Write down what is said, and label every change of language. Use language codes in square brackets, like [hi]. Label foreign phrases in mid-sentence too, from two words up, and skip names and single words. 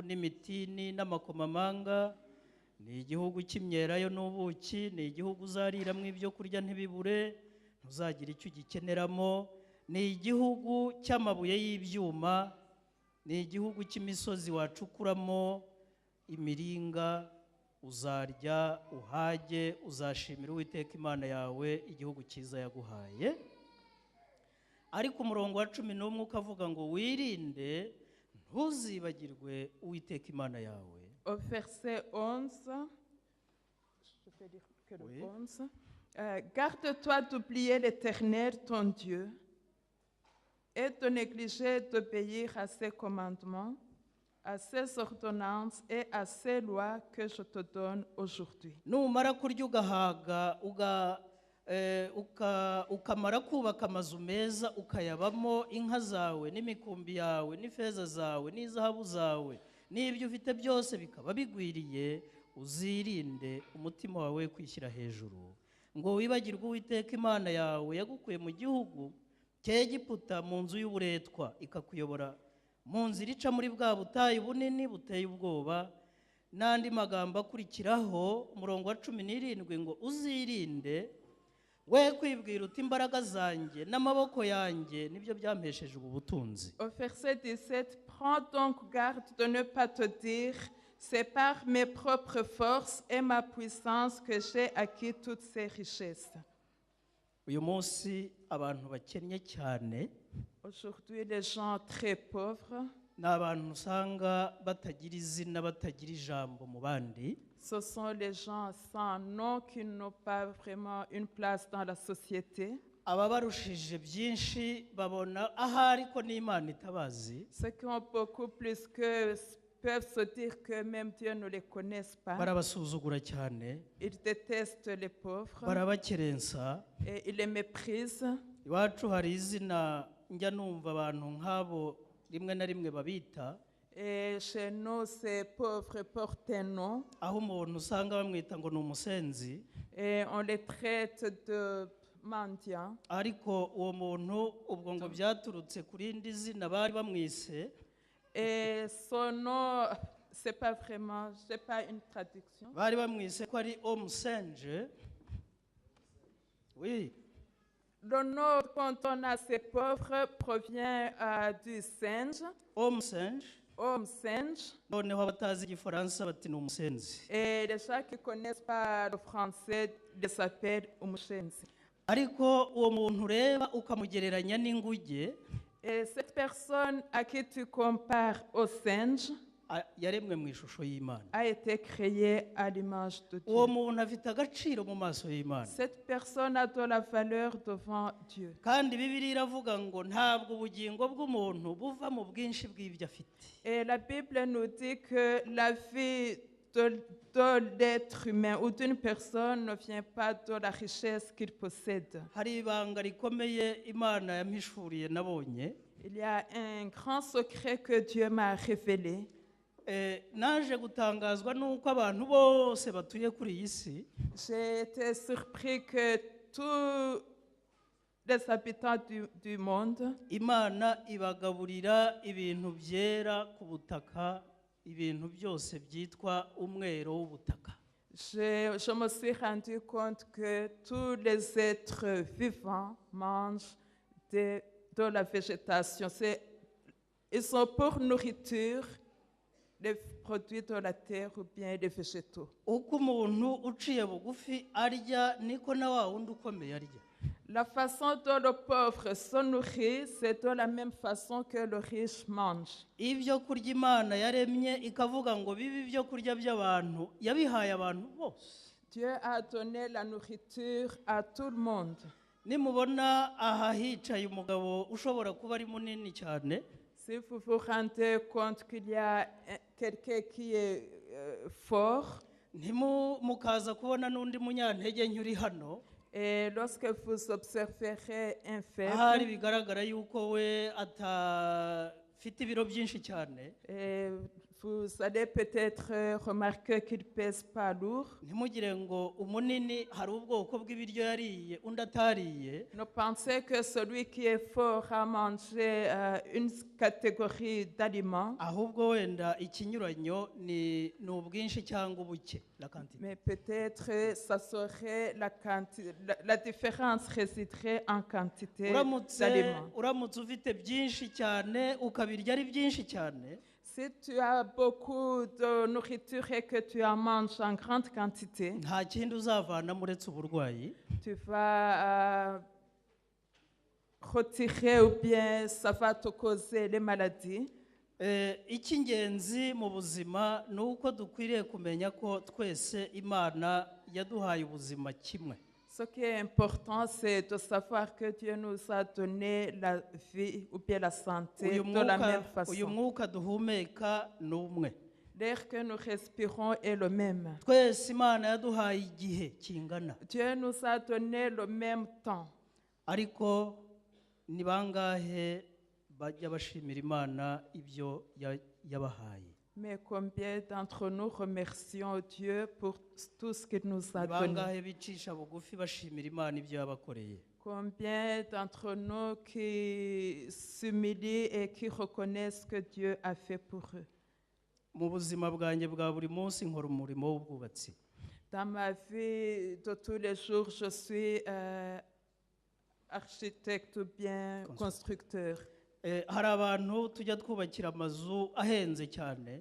[rw] n'imizabibu n'imitini n'amakomamanga ni igihugu cy'imyelayo n'ubuki, ni igihugu uzariramo ibyo kurya ntibibure, ntuzagira icyo ugikeneramo, ni igihugu cy'amabuye y'ibyuma, ni igihugu cy'imisozi wacukuramo imiringa, uzarya uhage, uzashimira Uwiteka Imana yawe igihugu cyiza yaguhaye. Ariko umurongo wa 11 ukavuga ngo wirinde ntuzibagirwe Uwiteka Imana yawe. [fr] Au verset 11, je peux lire que le Oui. 11. Garde-toi d'oublier l'Éternel, ton Dieu, et de négliger d'obéir à ses commandements, à ses ordonnances et à ses lois que je te donne aujourd'hui. [rw] Numara kurya ugahaga ukamara kubaka amazu meza ukayabamo, inka zawe n'imikumbi yawe n'ifeza zawe n'izahabu zawe n'ibyo ufite byose bikaba bigwiriye, uzirinde umutima wawe kwishyira hejuru ngo wibagirwe Uwiteka Imana yawe yagukuye mu gihugu cy'Egiputa, mu nzu y'uburetwa, ikakuyobora mu nzira ica muri bwa butayu bunini buteye ubwoba. N'andi magambo akurikiraho umurongo wa 17 ngo uzirinde we kwibwira uti imbaraga zanjye n'amaboko yanjye nibyo byampesheje ubu butunzi. [fr] Au verset 17, prends donc garde de ne pas te dire, c'est par mes propres forces et ma puissance que j'ai acquis toutes ces richesses. [rw] Uyu munsi abantu bakennye cyane [fr] Aujourd'hui, les gens très pauvres, [rw] ni abantu usanga batagira izina, batagira ijambo mu bandi. [fr] ce sont les gens sans nom qui n'ont pas vraiment une place dans la société. [rw] Ababarushije byinshi babona ahari ko n'Imana itabazi. [fr] Ceux qui ont beaucoup plus que peuvent se dire que même Dieu ne les connaisse pas. [rw] Barabasuzugura cyane, [fr] Ils détestent les pauvres [rw] barabakerensa. [fr] et ils les méprisent. [rw] Iwacu hari izina njya numva abantu nk'abo rimwe na rimwe babita, [fr] Et chez nous, ces pauvres portent un nom [rw] aho umuntu usanga bamwita ngo ni umusenzi, [fr] et on les traite de mendiants. [rw] ariko uwo muntu ubwo ngo byaturutse ku rindi zina bari bamwise. [fr] Et son nom, c'est pas vraiment, c'est pas une traduction. [rw] Bari bamwise ko ari omusenje. [fr] Oui, Le nom quand on a ces pauvres provient du singe, omusenje. homme singe. [rw] Noneho abatazi igifaransa bati ni umusenzi. [fr] Et les gens qui ne connaissent pas le français les appellent Umushenzi. [rw] Ariko uwo muntu ureba ukamugereranya n'inguge, [fr] Et cette personne à qui tu compares au singe [rw] yaremwe mu ishusho y'Imana. [fr] a été créée à l'image de [rw] Uwo [fr] Dieu. [rw] muntu afite agaciro mu maso y'Imana. [fr] Cette personne a de la valeur devant Dieu. [rw] Kandi Bibiliya iravuga ngo ntabwo ubugingo bw'umuntu buva mu bwinshi bw'ibyo afite. [fr] Et la Bible nous dit que la vie de l'être humain ou d'une personne ne vient pas de la richesse qu'il possède. [rw] Hari ibanga rikomeye Imana yampishuriye nabonye. [fr] Il y a un grand secret que Dieu m'a révélé. [rw] Naje gutangazwa nuko abantu bose batuye kuri iyi si [fr] J'ai été surpris que tous les habitants du monde, [rw] Imana ibagaburira ibintu byera ku butaka, ibintu byose byitwa umwero w'ubutaka. [fr] je me suis rendu compte que tous les êtres vivants mangent de la végétation. Ils sont pour nourriture les produits de la terre ou bien les végétaux. [rw] Uko umuntu uciye bugufi arya niko na wa wundi ukomeye arya. [fr] La façon dont le pauvre se nourrit, c'est de la même façon que le riche mange. [rw] Ibyo kurya Imana yaremye ikavuga ngo bibe ibyo kurya by'abantu, yabihaye abantu bose. [fr] Dieu a donné la nourriture à tout le monde. [rw] Nimubona aha hicaye umugabo ushobora kuba ari munini cyane, [fr] Si vous vous rendez compte qu'il y a quelqu'un qui est fort, [rw] mukaza kubona n'undi munyantege nke uri hano, [fr] et lorsque vous observerez un [rw] ahari [fr] faible, [rw] bigaragara yuko we atafite ibiro byinshi cyane, [fr] et Vous allez peut-être remarquer qu'il ne pèse pas lourd. [rw] ntimugire ngo umunini hari ubwoko bw'ibiryo yariye undi atariye. [fr] Ne pensez que celui qui est fort a mangé une catégorie d'aliments, [rw] ahubwo wenda ikinyuranyo ni ubwinshi cyangwa ubuke, [fr] la quantité. mais peut-être ça serait la différence résiderait en quantité d'aliments. [rw] uramutse ufite byinshi cyane ukabirya ari byinshi cyane, [fr] Si tu as beaucoup de nourriture et que tu en manges en grande quantité, [rw] nta kindi uzavanamo uretse uburwayi. [fr] tu vas retirer ou bien ça va te causer les maladies. [rw] Icy'ingenzi mu buzima ni uko dukwiriye kumenya ko twese Imana yaduhaye ubuzima kimwe. [fr] Ce qui est important, c'est de savoir que Dieu nous a donné la vie ou bien la santé de la même [rw] uyu [fr] façon. [rw] mwuka duhumeka ni umwe. [fr] L'air que nous respirons est le même. [rw] Twese Imana yaduhaye igihe kingana, [fr] Dieu nous a donné le même temps. [rw] ariko ni bangahe bajya bashimira Imana ibyo yabahaye? [fr] Mais combien d'entre nous remercions Dieu pour tout ce qu'il nous a [rw] Ni [fr] donné? [rw] bangahe bicisha bugufi bashimira Imana ibyo yabakoreye? [fr] Combien d'entre nous qui s'humilient et qui reconnaissent ce que Dieu a fait pour eux? [rw] Mu buzima bwanjye bwa buri munsi nkora umurimo w'ubwubatsi. [fr] Dans ma vie de tous les jours, je suis architecte ou bien constructeur. [rw] Hari abantu tujya twubakira amazu ahenze cyane,